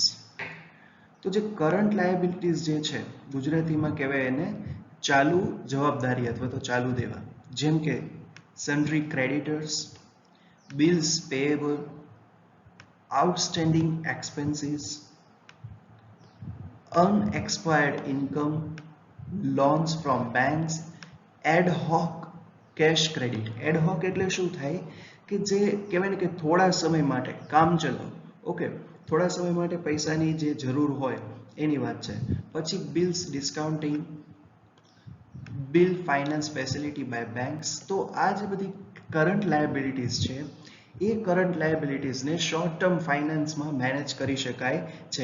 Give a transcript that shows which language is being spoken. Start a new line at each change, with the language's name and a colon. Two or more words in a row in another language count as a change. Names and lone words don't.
Gujarati: તો જે
English: current liabilities
Gujarati: જે છે ગુજરાતીમાં કહેવાય એને ચાલુ જવાબદારી અથવા તો ચાલુ દેવા, જેમ કે
English: sundry creditors, bills payable, outstanding expenses, unexpired income, loans from banks, ad-hoc cash credit.
Gujarati: ad-hoc એટલે શું થાય કે જે કહેવાય ને કે થોડા સમય માટે કામ ચલાવ, ઓકે, થોડા સમય માટે પૈસાની જે જરૂર હોય એની વાત છે.
English: પછી bills discounting, bill finance facility by banks.
Gujarati: તો આ જે બધી
English: current liabilities
Gujarati: છે એ
English: current liabilitiesને short term financeમાં
Gujarati: મેનેજ કરી શકાય છે.